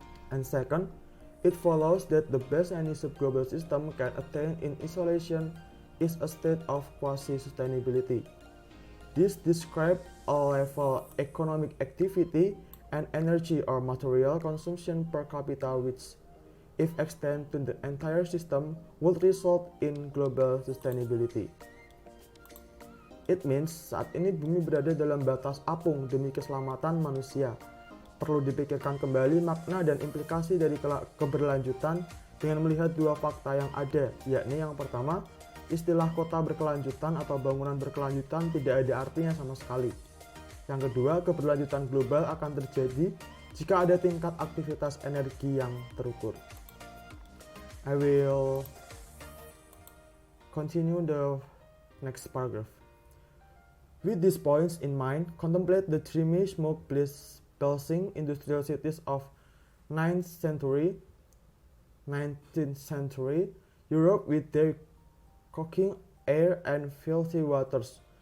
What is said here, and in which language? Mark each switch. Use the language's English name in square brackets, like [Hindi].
[English] And second, it follows that the best any subglobal system can attain in isolation is a state of quasi-sustainability. This describes a level economic activity and energy or material consumption per capita which, if extended to the entire system, would result in global sustainability. It means [Indonesian] saat ini bumi berada dalam batas apung demi keselamatan manusia. Perlu dipikirkan kembali makna dan implikasi dari keberlanjutan dengan melihat dua fakta yang ada, yakni yang pertama, istilah kota berkelanjutan atau bangunan berkelanjutan tidak ada artinya sama sekali. Yang kedua, keberlanjutan global akan terjadi jika ada tingkat aktivitas energi yang terukur. [English] I will continue the next paragraph. With these points in mind, contemplate the dreamy smoke-pulsing industrial cities of 19th century Europe with their cooking air and filthy waters.